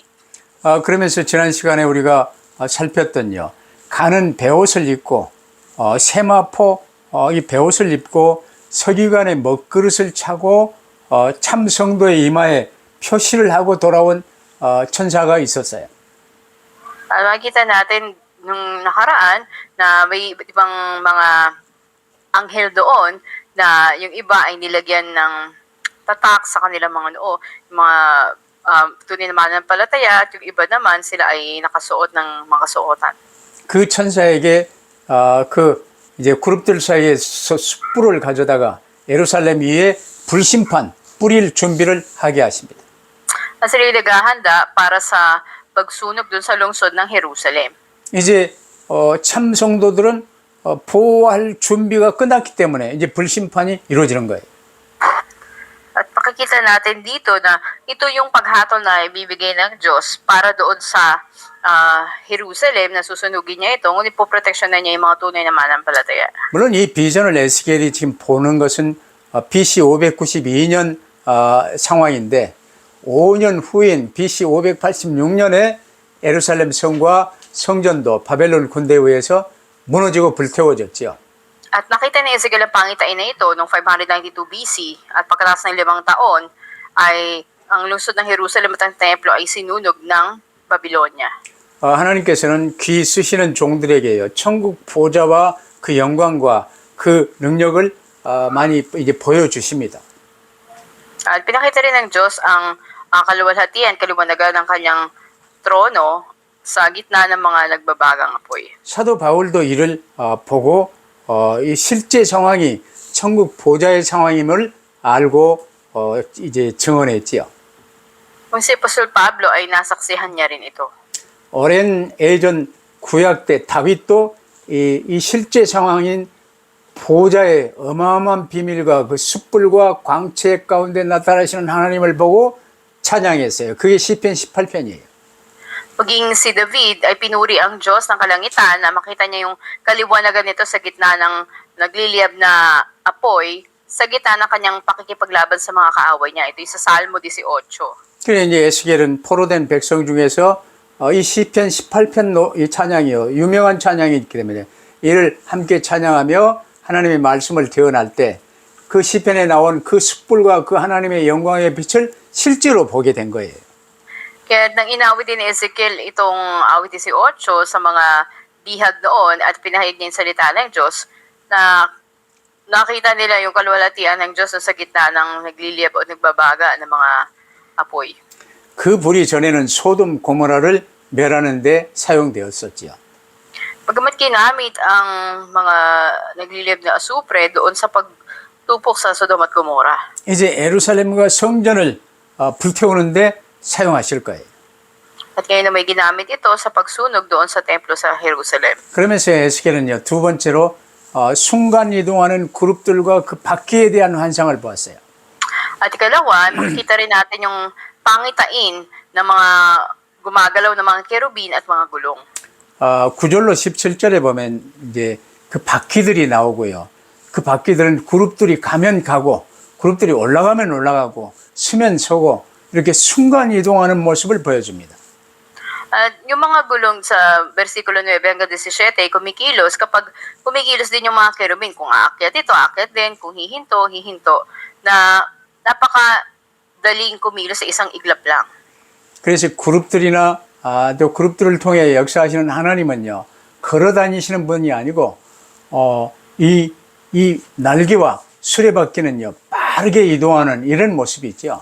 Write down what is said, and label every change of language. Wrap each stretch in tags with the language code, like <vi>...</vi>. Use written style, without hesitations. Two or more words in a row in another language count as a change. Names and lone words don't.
<ko>그러면서 지난 시간에 우리가 살폈던요. 가는 베옷을 입고 세마포 이 베옷을 입고 서기관의 먹그릇을 차고 참 성도의 이마에 표시를 하고 돌아온 천사가 있었어요.</ko> <tl>Makikita natin nung nakaraan na may iba't ibang mga anghel doon na yung iba ay nilagyan ng tatak sa kanilang mga noo, yung mga tunay na mananampalataya at yung iba naman sila ay nakasuot ng mga kasuotan.</tl> <ko>그 천사에게 그 이제 그룹들 사이에서 숯불을 가져다가 예루살렘 위에 불심판 뿌릴 준비를 하게 하십니다.</ko> <tl>Na sila naghahanda para sa pagsunog dun sa lungsod ng Jerusalem.</tl> <ko>이제 참 성도들은 보호할 준비가 끝났기 때문에 이제 불심판이 이루어지는 거예요.</ko> <tl>At makikita natin dito na ito yung paghatol na ibibigay ng Diyos para doon sa Jerusalem na susunugin niya ito, ngunit poproteksyonan niya yung mga tunay na mananampalataya.</tl> <ko>물론 이 비전을 에스겔이 지금 보는 것은 BC 592년 상황인데 5년 후인 BC 586년에 예루살렘 성과 성전도 바벨론 군대에 의해서 무너지고 불태워졌죠.</ko> <tl>At nakita ni Ezekiel ang pangitain na ito noong 592 BC at pagkatapos ng 5 taon ay ang lungsod ng Jerusalem at ang templo ay sinunog ng Babylonia.</tl> <ko>하나님께서는 귀 쓰시는 종들에게요. 천국 보좌와 그 영광과 그 능력을 많이 이제 보여주십니다.</ko> <tl>At pinakita rin ng Diyos ang kaluwalhatian, kaliwanagan ng kanyang trono sa gitna ng mga nagbabagang apoy.</tl> <ko>사도 바울도 이를 보고 이 실제 상황이 천국 보좌의 상황임을 알고 이제 증언했지요.</ko> <tl>Kung si Apostol Pablo ay nasaksihan niya rin ito.</tl> <ko>오랜 예전 구약 때 다윗도 이 실제 상황인 보좌의 어마어마한 비밀과 그 숯불과 광채 가운데 나타나시는 하나님을 보고 찬양했어요. 그게 시편 18편이에요.</ko> <tl>Maging si David ay pinuri ang Diyos ng kalangitan na makita niya yung kaliwanagan nito sa gitna ng nagliliyab na apoy sa gitna ng kanyang pakikipaglaban sa mga kaaway niya. Ito yung sa Salmo 18.</tl> <ko>그래 이제 에스겔은 포로된 백성 중에서 이 시편 18편 이 찬양이요 유명한 찬양이 있기 때문에 이를 함께 찬양하며 하나님의 말씀을 대언할 때 그 시편에 나온 그 숯불과 그 하나님의 영광의 빛을 실제로 보게 된 거예요.</ko> <tl>Kaya nang inawit din ni Ezekiel itong awit 18 sa mga bihag noon at pinahayag niya yung salita ng Diyos na nakita nila yung kaluwalhatian ng Diyos sa gitna ng nagliliyab o nagbabaga ng mga apoy.</tl> <ko>그 불이 전에는 소돔 고모라를 멸하는 데 사용되었었지요.</ko> <tl>Pagamat ginamit ang mga nagliliyab na asupre doon sa pagtupok sa Sodom at Gomorrah.</tl> <ko>이제 예루살렘과 성전을 불태우는데 사용하실 거예요.</ko> <tl>At ngayon na may ginamit ito sa pagsunog doon sa templo sa Jerusalem.</tl> <ko>그러면서 에스겔은요 두 번째로 순간 이동하는 그룹들과 그 바퀴에 대한 환상을 보았어요.</ko> <tl>At ikalawa, makikita rin natin yung pangitain ng mga gumagalaw ng mga kerubin at mga gulong.</tl> <ko>9절로 17절에 보면 이제 그 바퀴들이 나오고요. 그 바퀴들은 그룹들이 가면 가고 그룹들이 올라가면 올라가고 서면 서고 이렇게 순간 이동하는 모습을 보여줍니다.</ko> <tl>At yung mga gulong sa versikulo 9 hanggang 17 ay kumikilos kapag kumikilos din yung mga kerubin. Kung aakyat ito, aakyat din. Kung hihinto, hihinto. Na napakadaling kumilos sa isang iglap lang.</tl> <ko>그래서 그룹들이나 또 그룹들을 통해 역사하시는 하나님은요 걸어 다니시는 분이 아니고 이 날개와 수레바퀴는요 빠르게 이동하는 이런 모습이 있죠.</ko>